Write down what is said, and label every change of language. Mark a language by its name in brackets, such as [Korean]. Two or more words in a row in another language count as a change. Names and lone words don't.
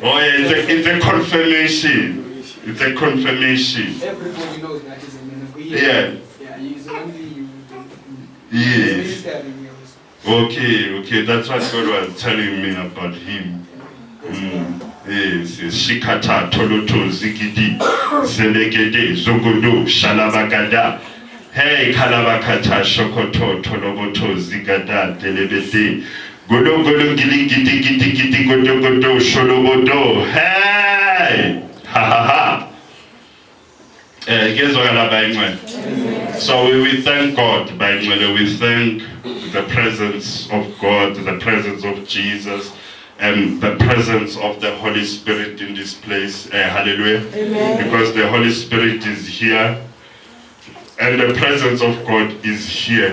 [English] Oh yeah, it's a confirmation. It's a confirmation. Everybody knows that he's a man of God. Yeah. Yeah, he's only you. Yes. He's ministering here also. Okay, that's what God was telling me about him. Yes, Shikata, Toloto, Zigidi, Zelegede, Zogodo, Shalabagada, Hey, Kalabakata, Shokoto, Toloboto, Zigada, Delebede, Godo, Godo, Gidi, Gidi, Gidi, Gidi, Godo, Godo, Sholobodo, hey! Ha ha ha! So we thank God, we thank the presence of God, the presence of Jesus, and the presence of the Holy Spirit in this place. Hallelujah. Amen. Because the Holy Spirit is here, and the presence of God is here.